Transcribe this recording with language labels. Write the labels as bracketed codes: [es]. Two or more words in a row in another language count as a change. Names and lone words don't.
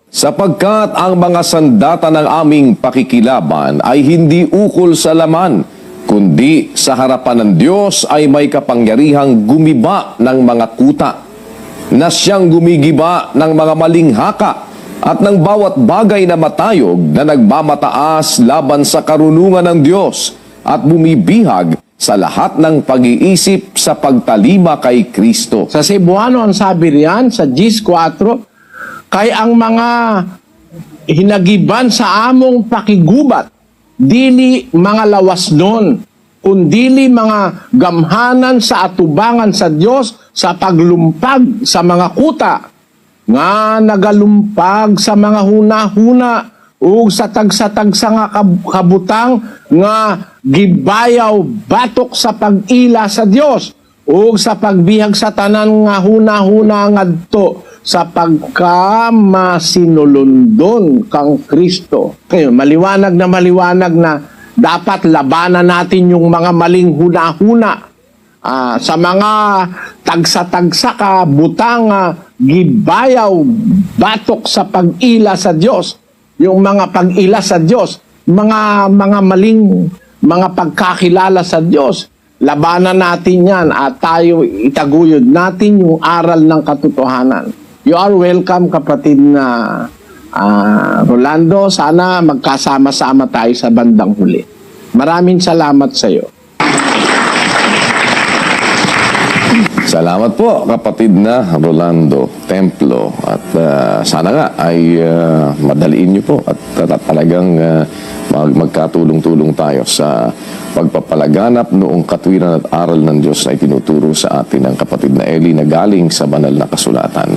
[tl] Sapagkat ang mga sandata ng aming pakikilaban ay hindi ukol sa laman, kundi sa harapan ng Diyos ay may kapangyarihang gumiba ng mga kuta, na siyang gumigiba ng mga maling haka at ng bawat bagay na matayog na nagmamataas laban sa karunungan ng Diyos at bumibihag sa lahat ng pag-iisip sa pagtalima kay Kristo. Sa Cebuano, ang sabi riyan, [ceb] sa 10:4, kay ang mga hinagiban sa among pakigubat, dili mga lawas nun, kundili mga gamhanan sa atubangan sa Diyos sa paglumpag sa mga kuta, nga nagalumpag sa mga huna-huna ug sa tagsa-tagsa nga kabutang nga gibayaw batok sa pag-ila sa Dios ug sa pagbihag sa tanan nga huna-huna ngadto sa pagkamasinulundon kang Kristo. [tl] Kaya maliwanag na dapat labanan natin yung mga maling [ceb] huna-huna sa mga tagsa-tagsa ka, butanga, gibayaw, batok sa pag-ila sa Diyos, [tl] yung mga pag-ila sa Diyos, mga maling, mga pagkakilala sa Diyos, labanan natin yan at tayo itaguyod natin yung aral ng katotohanan. [en] You are welcome, [tl] kapatid na Rolando. Sana magkasama-sama tayo sa bandang huli. Maraming salamat sa iyo. Salamat po, kapatid na Rolando Templo. At sana nga ay madaliin niyo po at talagang magkatulong-tulong tayo sa pagpapalaganap noong katwiran at aral ng Diyos na itinuturo sa atin ng kapatid na Eli na galing sa banal na kasulatan.